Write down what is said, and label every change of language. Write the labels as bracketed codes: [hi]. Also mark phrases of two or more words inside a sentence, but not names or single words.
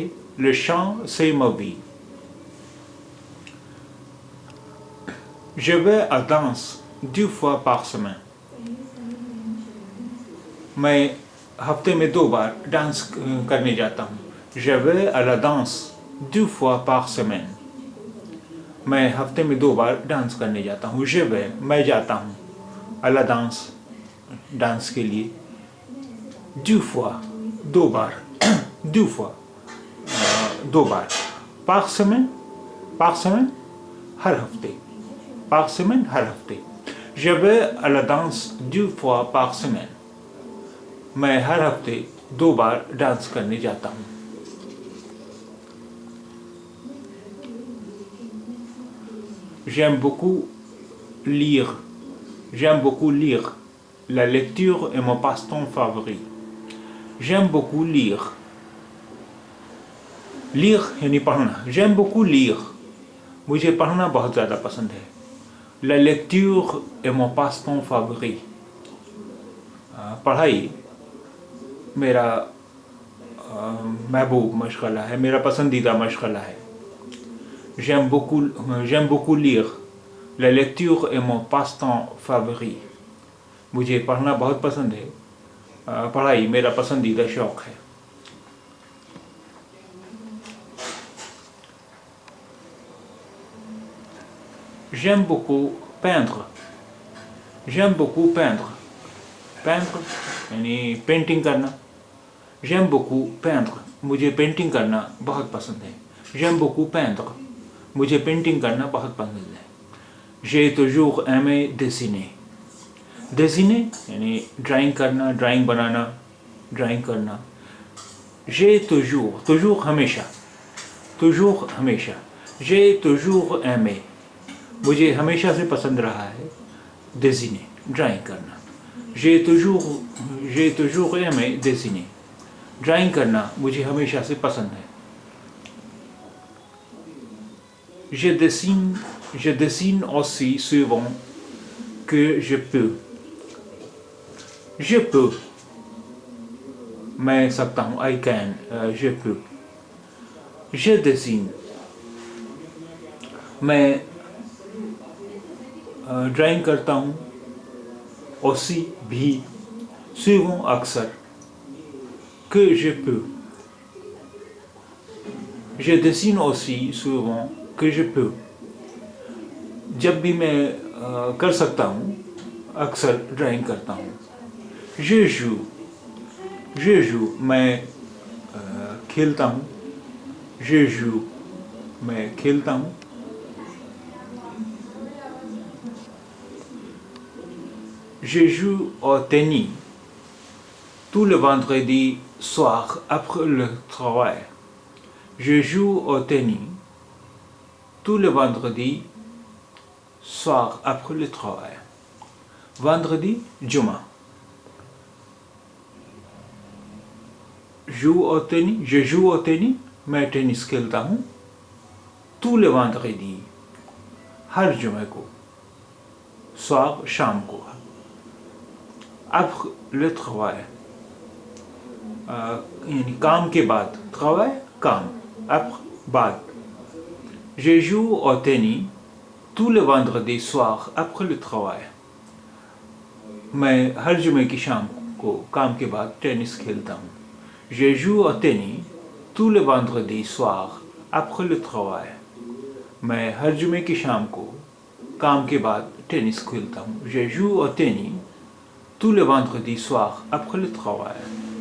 [fr] Le chant c'est ma vie. Je vais à danse 2 fois par semaine. [hi] मैं हफ्ते में 2 बार डांस करने जाता हूँ। [fr] Je vais à la danse 2 fois par semaine. [hi] मैं हफ्ते में 2 बार डांस करने जाता हूँ। [fr] Je vais [hi] मैं जाता हूँ। [fr] à la danse [hi] डांस के लिए। 2 fois 2 बार 2 fois 2 बार। [fr] par semaine [hi] हर हफ्ते। [fr] par semaine [hi] हर हफ्ते। [fr] Je vais à la danse 2 fois par semaine. [hi] मैं हर हफ्ते 2 बार डांस करने जाता हूँ। [fr] J'aime beaucoup lire. J'aime beaucoup lire. La lecture est mon passe-temps favori. J'aime beaucoup lire. Lire [hi] यानी पढ़ना। [fr] J'aime beaucoup lire. [hi] मुझे पढ़ना बहुत ज़्यादा पसंद है। [fr] La lecture est mon passe-temps favori. [hi] पढ़ाई मेरा महबूब मशगला है, मेरा पसंदीदा मशगला है। [fr] J'aime beaucoup lire. La lecture est mon passe-temps favori. [hi] मुझे पढ़ना बहुत पसंद है। पढ़ाई मेरा पसंदीदा शौक है। [fr] J'aime beaucoup peindre. J'aime beaucoup peindre. [hi] Peindre यानी पेंटिंग करना। [fr] J'aime beaucoup peindre. [hi] मुझे पेंटिंग करना बहुत पसंद है। [fr] J'aime beaucoup peindre. [hi] मुझे पेंटिंग करना बहुत पसंद है। [fr] J'ai toujours aimé dessiner. [hi] Dessiner यानी ड्राइंग करना, ड्राइंग बनाना, ड्राइंग करना। [fr] J'ai toujours हमेशा, toujours हमेशा। J'ai toujours aimé. [hi] मुझे हमेशा से पसंद रहा है dessiner, ड्राइंग करना। [fr] J'ai toujours aimé dessiner. [hi] ड्राइंग करना मुझे हमेशा से पसंद है। [fr] Je dessine aussi souvent que je peux. Je peux. [hi] मैं सकता हूँ, [en] I can. [fr] Je peux. Je dessine. [hi] मैं ड्राइंग करता हूँ। [fr] aussi भी, souvent अक्सर, que je peux. Je dessine aussi souvent que je peux. [hi] जब भी मैं कर सकता हूँ, अक्सर ड्राइंग करता हूँ। [fr] Je joue, [hi] मैं खेलता हूँ। [fr] Je joue, [hi] मैं खेलता हूँ। [fr] Je joue au tennis tout le vendredi soir après le travail. Je joue au tennis tout le vendredi soir après le travail. Vendredi, Juma. Je joue au tennis, [hi] मैं टेनिस खेलता हूँ। [fr] tous les vendredis, [hi] हर जुमे को [fr] soir [hi] शाम को [fr] après le travail [hi] यानी काम के बाद [fr] travail काम après बाद je joue au tennis tous les vendredis soirs après le travail [hi] मैं हर जुमे की शाम को काम के बाद टेनिस खेलता हूँ [fr] je joue au tennis tous les vendredis soirs après le travail [hi] मैं हर जुमे की शाम को काम के बाद टेनिस खेलता हूँ [fr] je joue au tennis tous les vendredis soirs après le travail